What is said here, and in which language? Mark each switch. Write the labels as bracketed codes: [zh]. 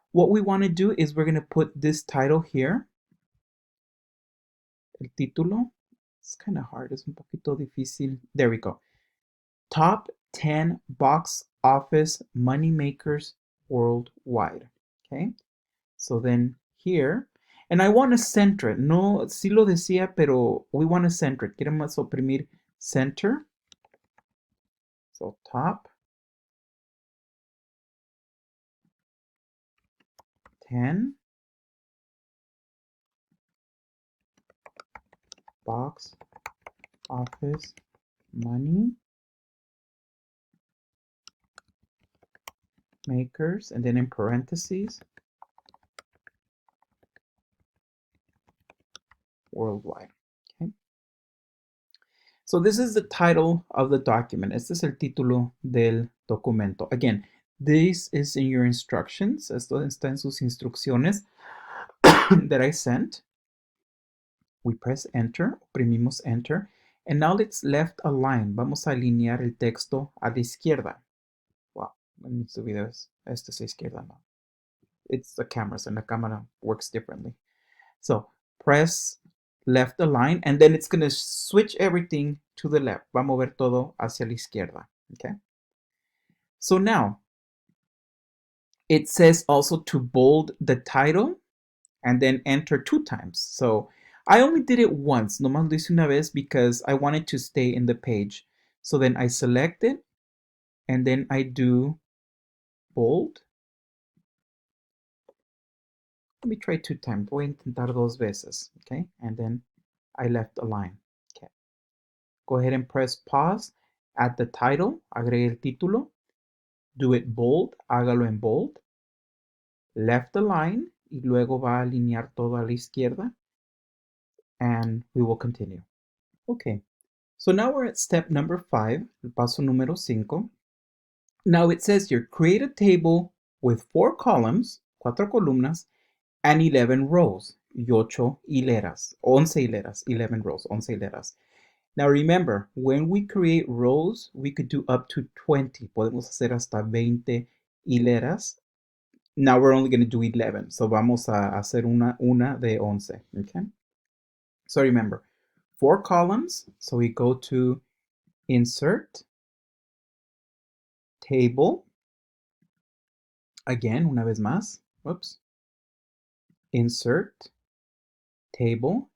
[en] what we want to do is we're going to put this title here, [es] el título. [en] It's kind of hard, [es] es un poquito difícil. [en] There we go. Top 10 box office money makers worldwide. Okay, so then here, and I want to center it. [es] No, sí lo decía, pero [en] we want to center it. [es] Queremos oprimir center. [en] So top 10 box office money makers, and then in parentheses, worldwide. Okay. So this is the title of the document. [es] Este es el título del documento. [en] Again, this is in your instructions. [es] Esto está en sus instrucciones [en] that I sent. We press enter, [es] oprimimos enter, [en] and now let's left align. [es] Vamos a alinear el texto a la izquierda. [en] Wow, let me [es] subir esto es a izquierda now. [en] It's the cameras, and the camera works differently. So press left align, and then it's going to switch everything to the left. [es] Va a mover todo hacia la izquierda. [en] Okay. So now it says also to bold the title and then enter 2 times. So I only did it once. [es] Nomás lo hice una vez [en] because I wanted to stay in the page. So then I select it and then I do bold. Let me try 2 times. [es] Voy a intentar 2 veces. [en] Okay. And then I left align. Okay. Go ahead and press pause. Add the title. [es] Agregue el título. [en] Do it bold. [es] Hágalo en bold. [en] Left align. [es] Y luego va a alinear todo a la izquierda. [en] And we will continue. Okay. So now we're at step number 5. [es] El paso número 5. [en] Now it says here, create a table with 4 columns, [es] 4 columnas, [en] and 11 rows. [es] Y 8 hileras. 11 hileras. [en] 11 rows. [es] 11 hileras. [en] Now remember, when we create rows, we could do up to 20. [es] Podemos hacer hasta 20 hileras. [en] Now we're only going to do 11. So [es] vamos a hacer una de 11. [en] Okay? So remember, 4 columns. So we go to insert, table. Again, [es] una vez más. [en] Whoops. Insert, table.